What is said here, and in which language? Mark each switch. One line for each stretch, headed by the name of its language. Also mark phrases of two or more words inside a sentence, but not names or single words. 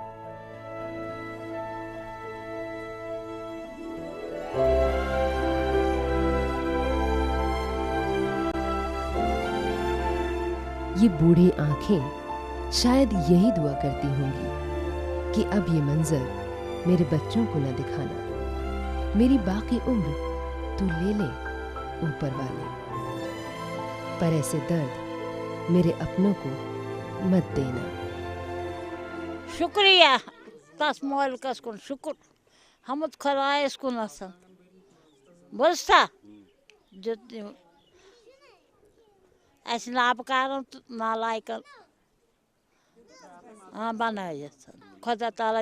Hindi: ये बूढ़ी आंखें शायद यही दुआ करती होंगी कि अब ये मंजर मेरे बच्चों को न दिखाना, मेरी बाकी उम्र तू ले ले ऊपर वाले, पर ऐसे दर्द मेरे अपनों को मत देना।
Kashmiri: शुक्रिया तस मालिकस कुन शुक्र हमद खुदायस कुन बोझता अस नापकारन नालायकन बनायत खुदा ताला